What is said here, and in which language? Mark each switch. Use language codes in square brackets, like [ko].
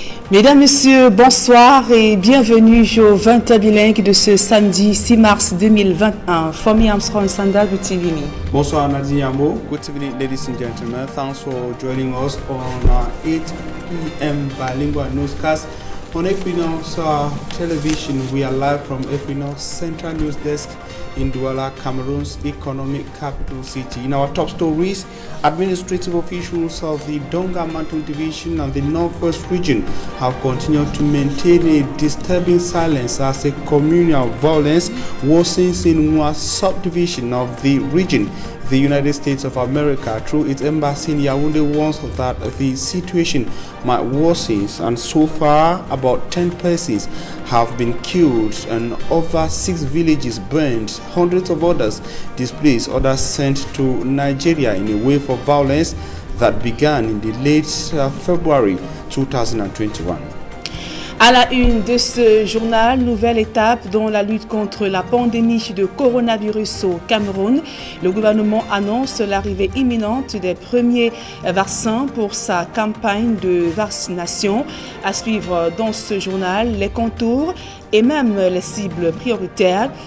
[fr] Mesdames, Messieurs, bonsoir et bienvenue au 20h bilingue de ce samedi 6 mars 2021. [en] Fomi Armstrong Sanda, good evening. [fr] Bonsoir [en] Nadine Yambo. Good evening, ladies and gentlemen. Thanks for joining us on our 8 p.m. bilingual newscast on Equinox Television. We are live from Equinox Central News Desk in Douala, Cameroon's economic capital city. In our top stories, administrative officials of the Donga Mantle Division and the Northwest region have continued to maintain a disturbing silence as a communal violence worsens in one subdivision of the region. The United States of America, through its embassy in Yaoundé, warns that the situation might worsen, and so far about 10 persons have been killed and over 6 villages burned, hundreds of others displaced, others sent to Nigeria in a wave of violence that began in the late February 2021. [fr] À la une de ce journal, nouvelle étape dans la lutte contre la pandémie de coronavirus au Cameroun. Le gouvernement annonce l'arrivée imminente des premiers vaccins pour sa campagne de vaccination. À suivre dans ce journal, les contours et même les cibles prioritaires.